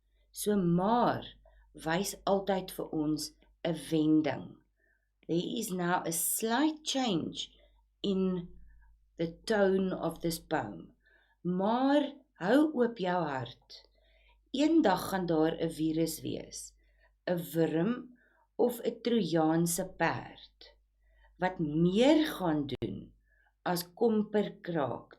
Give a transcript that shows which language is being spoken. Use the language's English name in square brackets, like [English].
[Afrikaans] So maar wys altyd vir ons 'n wending. [English] There is now a slight change in the tone of this poem. [Afrikaans] Maar hou oop jou hart. Eendag gaan daar 'n virus wees, 'n wurm of 'n Trojaanse perd wat meer gaan doen as komperkraak.